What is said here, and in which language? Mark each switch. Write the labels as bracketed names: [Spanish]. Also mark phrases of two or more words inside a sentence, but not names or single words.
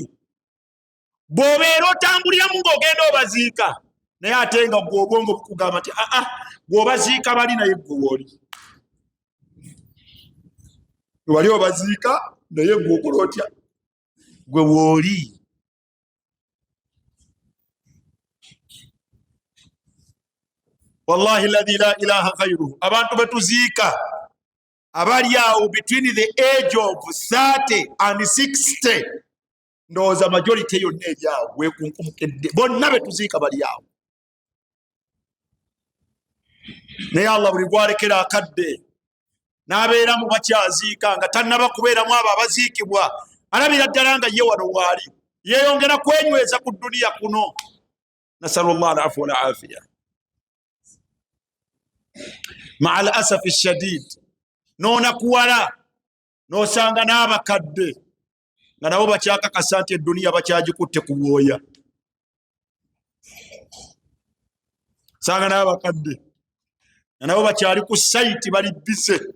[Ganda] bw'obeera otambuliramu ng'ogenda obaziika, naye ate nga gw'obwongo bukugamba nti gw'obaziika bali naye gwe wooli. wali obaziika naye gw'okola otya? gwe wooli. [Arabic] والله الذي لا إله غيره, [Ganda] abantu betuziika abali awo [English] between the age of 30 and 60, [Ganda] ndowooza majority yonna eri awo weekunkumukedde, bonna betuziika bali awo. naye Allah buli gwalekera akadde n'abeeramu bakyaziika nga tannaba kubeeramu abo abaziikibwa, alabira ddala nga ye wano waali yeeyongera kwenyweza ku duniya kuno. [Arabic] نسأل الله العفو والعافية. مع الأسف الشديد, [Ganda] n'onakuwala n'osanga n'abakadde nga nabo bakyakakasa nti eduniya bakyagikutte ku bwoya. sanga n'abakadde nga nabo bakyali ku sayiti bali bise.